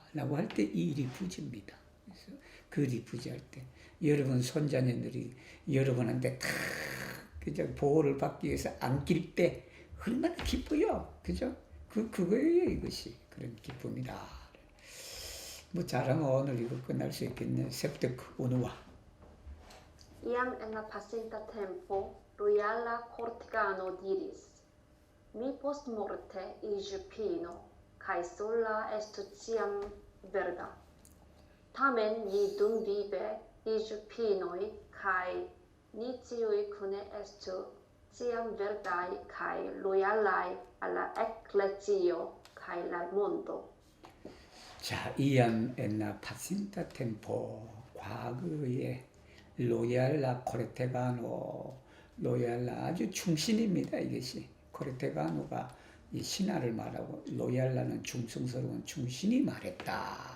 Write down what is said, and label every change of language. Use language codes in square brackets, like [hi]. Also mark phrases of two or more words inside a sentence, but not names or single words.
[ko] 라고 할 때 이 리푸지입니다. 그래서 그 리푸지 할 때 여러분 손자녀들이 여러분한테 다 그죠? 보호를 받기 위해서 안길 때 얼마나 기뻐요. 그죠? 그거예요, 이것이. 그런 기쁨이다. 뭐 잘하면 오늘 이거 끝날 수 있겠네. [eo] sepdek unua. Iam en la pasinta tempo Royala Cortegano diris: Mi post morte igiu pino, cae sola estu ciam verda. Tamen ni dum vive igiu pinoi, cae ni ciui cune estu ciam verdai cae loyalai alla ecclesio cae al mondo. [ko] 자, [eo] iam en la pasinta tempo [ko] 과거에 [eo] royala cortegano [ko] 로얄라 아주 충신입니다. 이것이 코르테가노가 이 신하를 말하고 로얄라는 충성스러운 충신이 말했다.